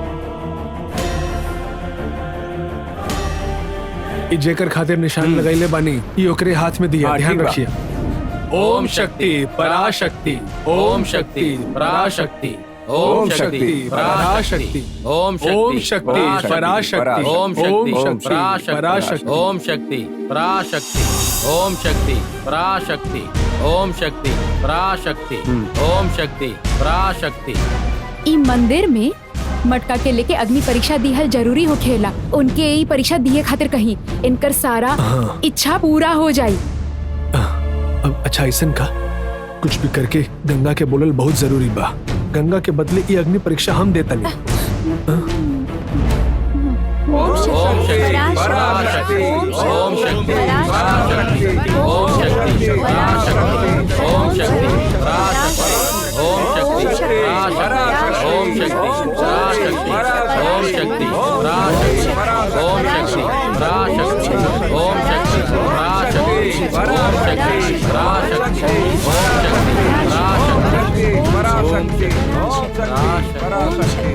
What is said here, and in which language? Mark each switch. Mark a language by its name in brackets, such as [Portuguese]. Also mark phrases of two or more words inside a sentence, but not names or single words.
[Bhojpuri] जेकर खातिर निशान लगाइले बानी, ये ओकरे हाथ में दिया, ध्यान रखिए। [Sanskrit] ओम शक्ति पराशक्ति ओम शक्ति पराशक्ति ओम शक्ति पराशक्ति ओम शक्ति पराशक्ति ओम शक्ति पराशक्ति ओम शक्ति पराशक्ति ओम शक्ति पराशक्ति ओम शक्ति पराशक्ति ओम शक्ति पराशक्ति। [Bhojpuri] ई मंदिर में मटका के लेके अग्नि परीक्षा दिहल जरूरी हो खेला। उनके यही परीक्षा दिए खातिर कहीं इनकर सारा इच्छा पूरा हो जाए। अब अच्छा ऐसन का कुछ भी करके गंगा के बोलल बहुत जरूरी बा। गंगा के बदले ये अग्नि परीक्षा हम देता नहीं। [Sanskrit] ओम शक्ति पराशक्ति ओम शक्ति पराशक्ति ओम शक्ति पराशक्ति ओम शक्ति पराशक्ति ओम शक्ति पराशक्ति ओम शक्ति पराशक्ति ओम शक्ति पराशक्ति ओम शक्ति पराशक्ति ओम शक्ति पराशक्ति ओम शक्ति पराशक्ति ओम शक्ति पराशक्ति